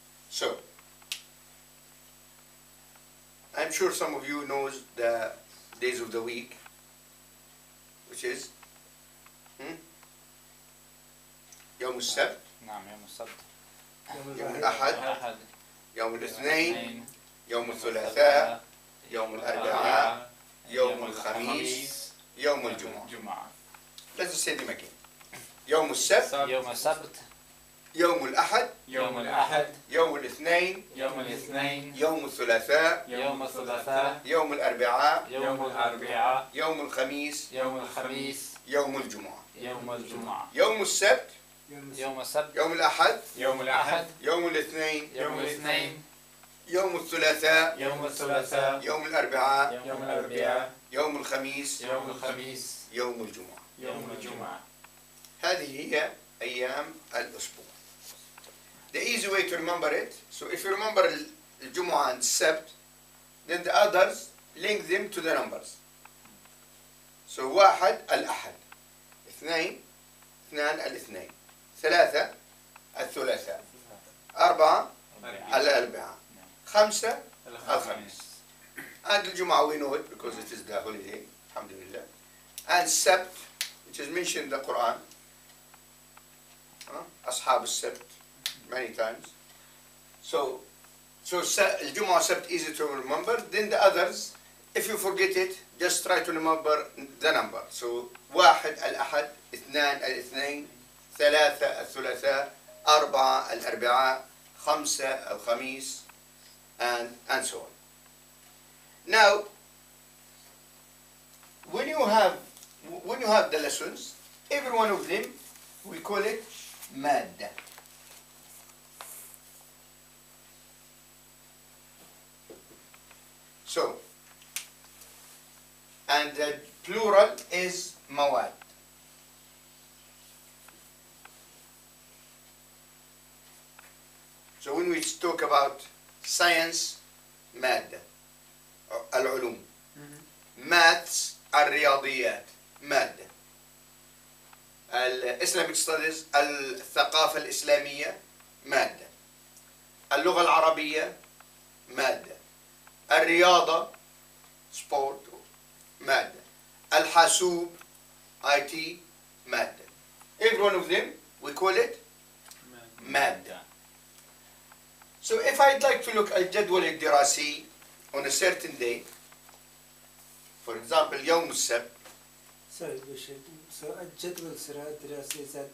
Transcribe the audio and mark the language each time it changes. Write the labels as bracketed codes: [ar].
[en] So, I'm sure some of you knows the days of the week, which is [ar] يوم السبت، نعم يوم السبت، يوم الأحد، يوم الاثنين، يوم الثلاثاء، يوم الأربعاء، يوم الخميس، يوم الجمعة. [en] Let's say them again. [ar] يوم السبت، يوم السبت، يوم الأحد، يوم الأحد، يوم الاثنين، يوم الاثنين، يوم الثلاثاء، يوم الثلاثاء، يوم الأربعاء، يوم الأربعاء، يوم الخميس، يوم الخميس، يوم الجمعة. يوم الجمعة. يوم السبت، يوم السبت، يوم الأحد، يوم الأحد، يوم الاثنين، يوم الاثنين، يوم الثلاثاء، يوم الثلاثاء، يوم الأربعاء، يوم الأربعاء، يوم الخميس، يوم الخميس، يوم الجمعة. يوم الجمعة. هذه هي أيام الأسبوع. [en] The easy way to remember it, so if you remember الجمعة and السبت, then the others link them to the numbers. [ar] So واحد الأحد، اثنين الاثنين، ثلاثة الثلاثاء، أربعة الأربعاء، خمسة الخميس. [en] And الجمعة we know it because it is the holiday, alhamdulillah. And السبت, which is mentioned in the Quran, [ar] أصحاب السبت, [en] many times. So الجمعة السبت easy to remember. Then the others, if you forget it, just try to remember the number. [ar] So واحد الأحد، اثنان الاثنين، ثلاثة الثلاثاء، أربعة الأربعاء، خمسة الخميس, [en] and so on. Now, when you have the lessons, every one of them we call it مادة. So, and the plural is مواد. So when we talk about science, [ar] مادة العلوم. Maths الرياضيات مادة. Islamic studies الثقافة الإسلامية مادة. اللغة العربية مادة. الرياضة sport مادة. الحاسوب IT مادة. [en] Every one of them we call it مادة. So if I'd like to look at الجدول الدراسي on a certain day, for example يوم السبت. Sorry, so الجدول الدراسي is a